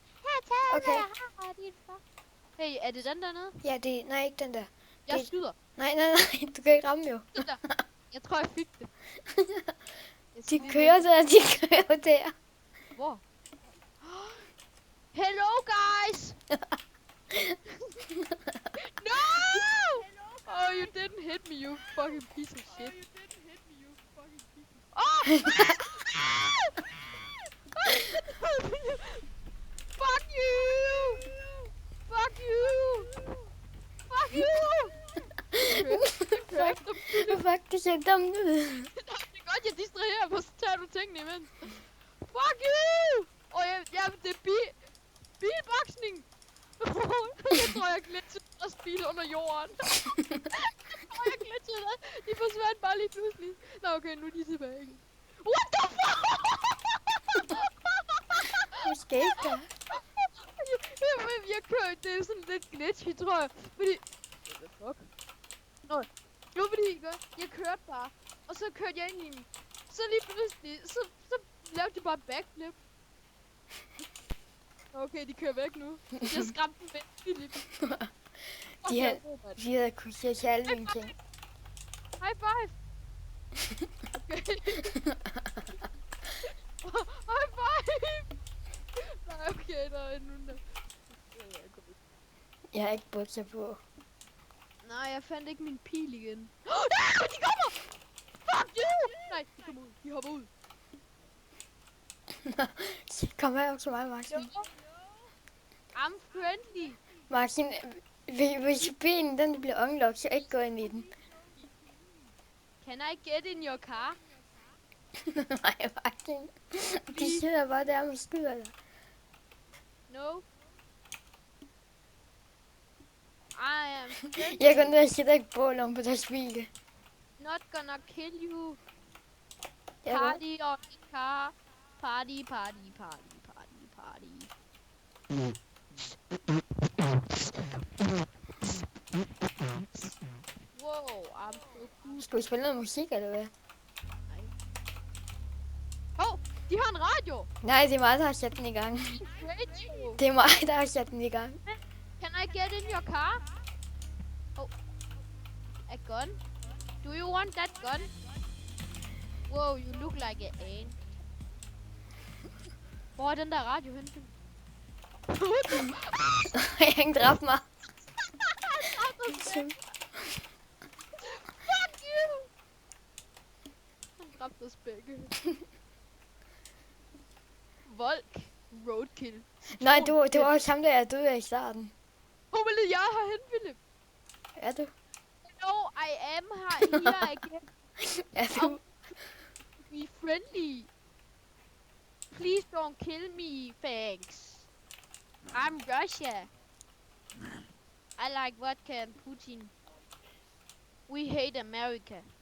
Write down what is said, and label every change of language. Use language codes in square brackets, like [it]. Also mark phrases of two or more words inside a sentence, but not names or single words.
[da] Her, tag Okay. hvad jeg har, din far. Hey, er det den dernede? Ja, det... Nej, ikke den der. Jeg Det- skyder. Nej, du kan ikke ramme jo. Den der. Jeg tror, jeg fik det. De kører der, de kører der. Hvor? [en] Hello, guys! No! Oh, you didn't hit me, you fucking piece of shit. Oh! Fuck you! Fuck you! Fuck you! Fuck, fuck, [da] det ser dumt ud. Det er godt, jeg distraherer mig, så tager du tingene imens. [en] Fuck you! [da] Og det er bilboksning! Jeg tror, jeg glitchede og bil under jorden. Jeg glitchede der. De forsvandt bare lige pludselig. Nå, okay, nu er de tilbage igen. [en] What the fuck? [da] Hvad skete der? Jeg kører, det er sådan lidt glitchy, tror jeg. Fordi... [en] What the fuck? [da] Nå, nu fordi jeg kørte bare. Og så kørte jeg ind i den. Så lige pludselig, så lavede de bare backflip. Okay, de kører væk nu. Jeg skræmte dem væk, Philip. De havde kunnet se særlig en ting. [en] High five! Okay. High five! [da] Nej, okay, der er endnu der. Jeg har ikke bukser på. Nej, jeg fandt ikke min pil igen. Nej, de kommer! [en] Fuck you! [da] Nej, de kommer ud. De hopper ud. Kom her til mig, Martin. [en] No. I'm friendly. [da] Martin, hvis bilen den bliver unlocked, så ikke gå ind i den. [en] Can I get in your car? [da] Nej, Martin. De sidder bare der med skyder dig. [en] No. I am friendly. [da] Jeg går ned og sætter ikke bål om på deres bil. [en] Not gonna kill you. [da] Jeg [en] Party on the car. Party, party, party, party, party. Wow, I'm so cool. [da] Skal vi spille noget musik, eller hvad? Oh, de har en radio. Nej, det er mig, der har sat den i gang. Radio. Det er mig, der har sat den i gang. [en] Can I get in your car? Oh, a gun? Do you want that gun? Wow, you look like an ant. [da] Hvor er den der radio henne? Jeg har ikke dræbt mig. [en] Fuck you! [da] Han dræbte os begge. Volk. Roadkill. Nej, det var også ham, der jeg døde af i starten. Hvor ville jeg herhen, Philip? Er du? [en] No, I am here again. [da] Er du? [en] Be friendly. Please don't kill me, thanks. I'm Russia. I like vodka and Putin. We hate America.